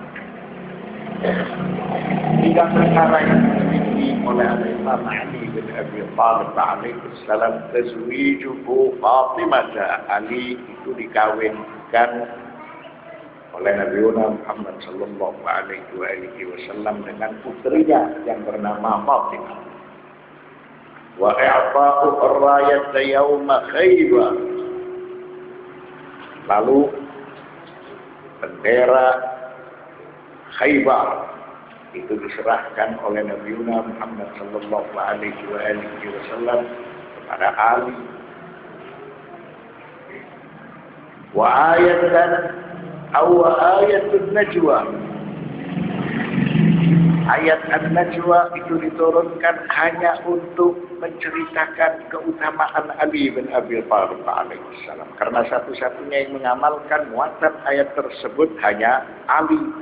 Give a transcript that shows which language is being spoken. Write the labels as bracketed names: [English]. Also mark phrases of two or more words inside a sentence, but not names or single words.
[Indonesian] 3 perkara yang dimiliki oleh Imam Ali bin Abi Thalib alaihissalam, [Arabic] تزويجه فاطمة, [Indonesian] Ali itu dikawinkan oleh Nabi Muhammad [Arabic] صلى الله عليه وسلم [Indonesian] dengan putrinya yang bernama Fatimah. [Arabic] وإعطاء الراية يوم خيبر. [Indonesian] Lalu bendera Khaybar itu diserahkan oleh Nabi Muhammad [Arabic] صلى الله عليه وسلم [Indonesian] kepada Ali. [Arabic] وآية النجوى. [Indonesian] Ayat An-Najwa itu diturunkan hanya untuk menceritakan keutamaan Ali bin Abi Thalib alaihissalam. Karena satu-satunya yang mengamalkan muatan ayat tersebut hanya Ali.